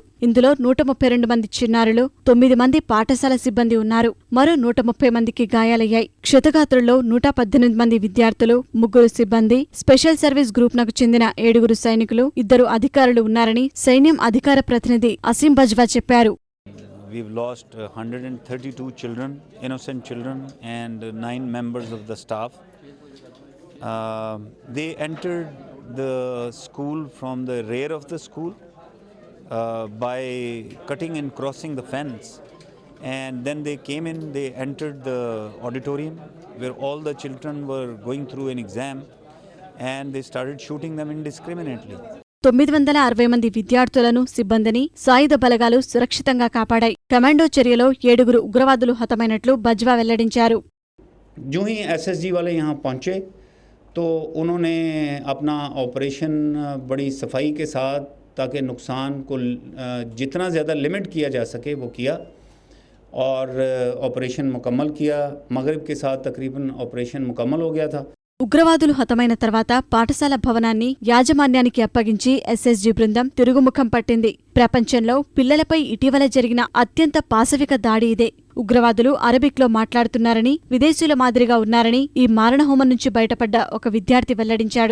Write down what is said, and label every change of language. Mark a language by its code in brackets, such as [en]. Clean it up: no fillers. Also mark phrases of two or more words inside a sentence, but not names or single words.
[te] ఇందులో 132 మంది చిన్నారులు, 9 మంది పాఠశాల సిబ్బంది ఉన్నారు. మరో 130 మందికి గాయాలయ్యాయి. క్షతగాత్రుల్లో 118 మంది విద్యార్థులు, 3 సిబ్బంది, స్పెషల్ సర్వీస్ గ్రూప్నకు చెందిన 7 సైనికులు, 2 అధికారులు ఉన్నారని సైన్యం అధికార ప్రతినిధి అసీం బజ్వా చెప్పారు. [en] We've lost 132 children, innocent children, and 9 members of the staff. They entered the school from the rear of the school by cutting and crossing the fence, and then they came in, they entered the auditorium where all the children were going through an exam, and they started shooting them indiscriminately. [te] 960 మంది విద్యార్థులను, సిబ్బందిని సాయుధ బలగాలు సురక్షితంగా కాపాడాయి. కమాండో చర్యలో 7 ఉగ్రవాదులు హతమైనట్లు బజ్వా వెల్లడించారు. [ur] جو ہی ایس ایس جی والے یہاں پہنچے تو انہوں نے اپنا آپریشن بڑی صفائی کے ساتھ، تاکہ نقصان کو جتنا زیادہ لمٹ کیا جا سکے وہ کیا اور آپریشن مکمل کیا. مغرب کے ساتھ تقریباً آپریشن مکمل ہو گیا تھا. [te] ఉగ్రవాదులు హతమైన తర్వాత పాఠశాల భవనాన్ని యాజమాన్యానికి అప్పగించి ఎస్ఎస్జీ బృందం తిరుగుముఖం పట్టింది. ప్రపంచంలో పిల్లలపై ఇటీవల జరిగిన అత్యంత పాశవిక దాడి ఇదే. ఉగ్రవాదులు అరబిక్లో మాట్లాడుతున్నారని, విదేశీయుల మాదిరిగా ఉన్నారని ఈ మారణహోమం నుంచి బయటపడ్డ ఒక విద్యార్థి వెల్లడించాడు.